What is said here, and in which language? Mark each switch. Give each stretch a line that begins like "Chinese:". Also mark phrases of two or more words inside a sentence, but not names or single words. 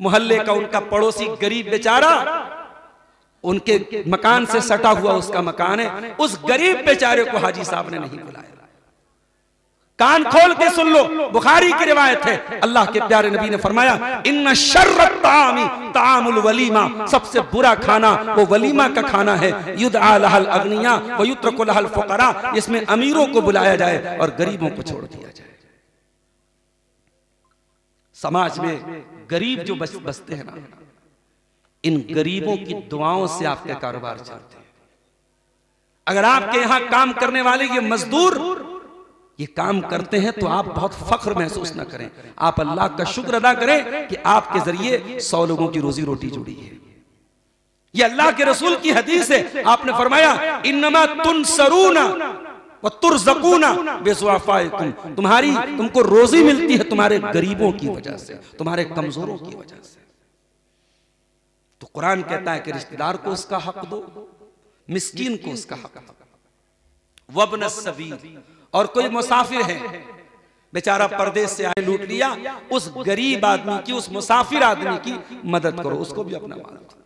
Hindi: मोहल्ले का उनका पड़ोसी गरीब बेचारा, उनके मकान से सटा हुआ उसका मकान है, उस गरीब बेचारे को हाजी साहब ने नहीं बुलाया। कान खोल के सुन लो, बुखारी की रिवायत है, अल्लाह के प्यारे नबी ने फरमाया
Arabic: إن شر الطعام طعام الوليمة,
Hindi: सबसे बुरा खाना वो वलीमा का खाना है।
Arabic: يدعى لها الأغنياء ويترك لها الفقراء,
Hindi: इसमें अमीरों को बुलाया जाए और गरीबों को छोड़ दिया जाए। समाज में गरीब जो बसते हैं ना, इन गरीबों की दुआओं से आपके कारोबार चलते हैं। अगर आपके यहां काम करने वाले ये मजदूर ये काम करते हैं तो आप बहुत फख्र महसूस न करें, आप अल्लाह का शुक्र अदा करें कि आपके जरिए 100 लोगों की रोजी रोटी जुड़ी है। ये अल्लाह के रसूल की हदीस है, आपने फरमाया
Arabic: إنما تنصرون وترزقون بضعفائكم,
Hindi: तुमको रोजी मिलती है तुम्हारे गरीबों की वजह से, तुम्हारे कमजोरों की वजह से। तो कुरान कहता है कि रिश्तेदार को उसका हक दो, मिस्कीन को उसका हक दो।
Arabic: وابن السبيل,
Hindi: और कोई मुसाफिर है बेचारा परदेश से आए, लूट लिया, उस गरीब आदमी की, उस मुसाफिर आदमी की मदद करो, उसको भी अपना माल दो।